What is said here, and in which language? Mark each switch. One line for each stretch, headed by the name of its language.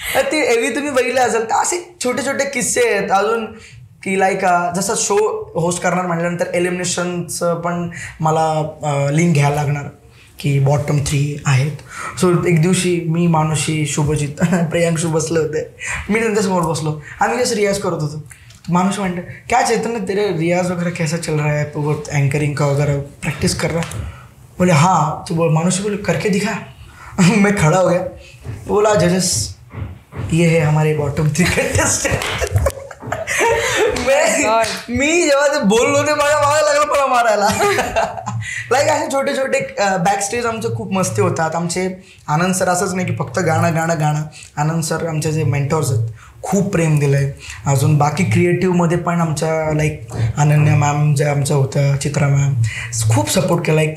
Marathi: ती एव्ही तुम्ही बघितले असेल का, असे छोटे छोटे किस्से आहेत अजून की लाईक जसं शो होस्ट करणार म्हटल्यानंतर एलिमिनेशनचं पण मला लिंक घ्यायला लागणार की बॉटम 3 आहेत. सो एक दिवशी मी, मानुषी, शुभजित, प्रियांशू बसले होते. मी त्यांच्यासमोर बसलो, आम्ही जसं रियाज करत होतो. मानुष म्हणते
Hindi: क्या चैतन्य तेरे रियाज वगैरह कैसा चल रहा है, तो वो एंकरिंग का वगैरह प्रैक्टिस कर रहा है? बोले हाँ. तो मानुष बोले करके दिखा. मैं खड़ा हो गया. बोला जजेस ये है हमारे बॉटम 3 कंटेस्टेंट.
Marathi: मी जेव्हा ते बोललो ते माझ्या मागे लागलं मला मारायला. लाईक असे छोटे छोटे बॅकस्टेज आमचे खूप मस्ती होतात. आमचे आनंद सर असंच नाही की फक्त गाणं गाणं गाणं. आनंद सर आमचे जे मेंटॉर्स आहेत खूप प्रेम दिलं आहे. अजून बाकी क्रिएटिव्हमध्ये पण आमच्या लाईक अनन्या मॅम ज्या आमच्या होत्या, चित्रा मॅम, खूप सपोर्ट केला.